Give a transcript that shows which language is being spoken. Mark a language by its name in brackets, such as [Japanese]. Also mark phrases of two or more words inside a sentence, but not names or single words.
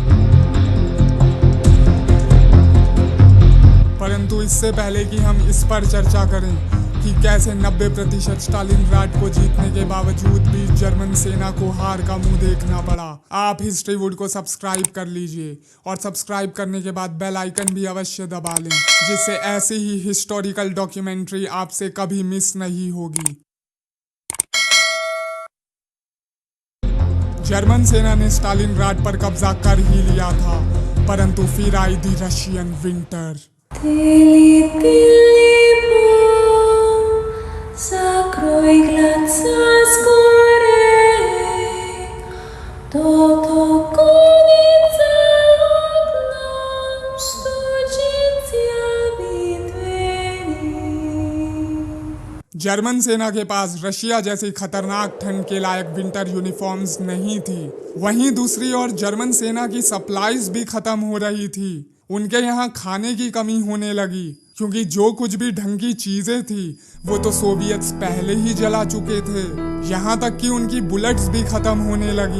[Hindi] परंतु इससे पहले कि हम इस पर चर्चा करें कि कैसे 90% स्टालिनग्राड को जीतने के बावजूद भी जर्मन सेना को हार का मुंह देखना पड़ा, आप हिस्ट्रीवुड को सब्सक्राइब कर लीजिए और सब्सक्राइब करने के बाद [English] bell icon [Hindi] भी अवश्य दबा लें, जिससे ऐसी ही [English] historical documentary [Hindi] आपसे कभी मिस नहीं होगी। जर्मन सेना ने स्टालिनग्राड पर कब्जा कर ही लिया था, परंतु फिर आई [English] the Russian winter. [Russian] Закрой глаза скорей, то конится окном, стучится в двери। [Hindi] जर्मन सेना के पास रशिया जैसी खतरनाक ठंड के लायक [English] winter uniforms [Hindi] नहीं थी। वहीं दूसरी ओर जर्मन सेना की सप्लाईज भी खत्म हो रही थी। उनके यहाँ खाने की कमी होने लगी। क्योंकि जो कुछ भी ढंग की चीजें थी वो तो सोवियत्स पहले ही जला चुके थे, यहाँ तक कि उनकी बुलेट्स भी खत्म होने लगी।